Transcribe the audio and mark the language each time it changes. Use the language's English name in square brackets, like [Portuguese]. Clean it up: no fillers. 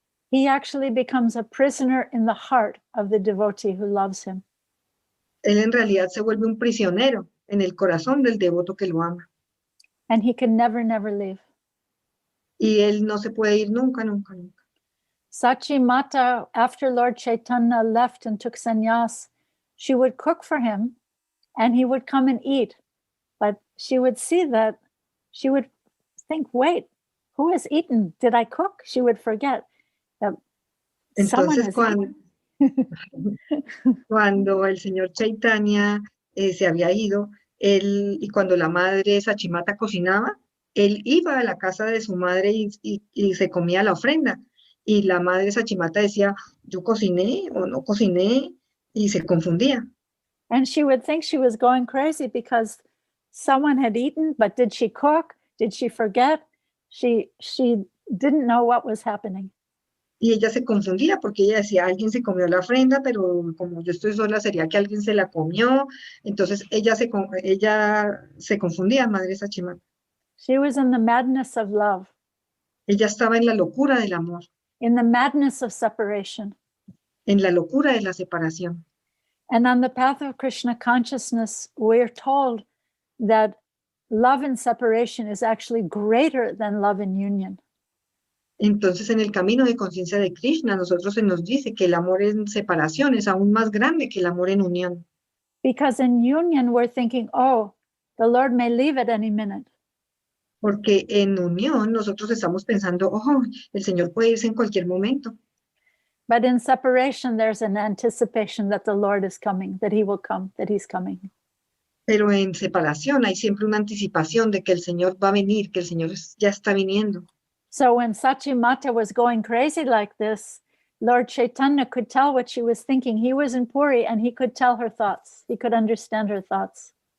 [English] He actually becomes a prisoner in the heart of the devotee who loves him. [Spanish] Él en realidad se vuelve un prisionero en el corazón del devoto que lo ama. [English] And he can never leave. [Spanish] Y él no se puede ir nunca, nunca, nunca. [English] Sachimata, after Lord Chaitanya left and took sannyas, she would cook for him and he would come and eat. But she would see that, she would think, wait, who has eaten? Did I cook? She would forget that someone [Spanish] Entonces, [English] has eaten. [Spanish] cuando el Señor Chaitanya se había ido, y cuando la madre Sachimata cocinaba, él iba a la casa de su madre y se comía la ofrenda. Y la madre Sachimata decía, ¿yo cociné o no cociné? Y se confundía. [English] And she would think she was going crazy because someone had eaten, but did she cook? Did she forget? She didn't know what was happening. [Spanish] Y ella se confundía porque ella decía, alguien se comió la ofrenda, pero como yo estoy sola, sería que alguien se la comió. Entonces ella se confundía, madre Sachimata. [English] She was in the madness of love. [Spanish] Ella estaba en la locura del amor, [English] in the madness of separation. [Spanish] en la locura de la separación. [English] And on the path of Krishna consciousness, we're told that love in separation is actually greater than love in union. [Spanish] Entonces, en el camino de conciencia de Krishna, nosotros se nos dice que el amor en separación es aún más grande que el amor en unión. [English] Because in union, we're thinking, oh, the Lord may leave at any minute. [Spanish] Porque en unión nosotros estamos pensando, oh, el Señor puede irse en cualquier momento. [English] But in separation, there's an anticipation that the Lord is coming, that he will come, that he's coming. [Spanish] Pero en separación hay siempre una anticipación de que el Señor va a venir, que el Señor ya está viniendo. [English] So when Sachimata was going crazy like this, Lord Chaitanya could tell what she was thinking. He was in Puri and he could tell her thoughts. He could understand her thoughts.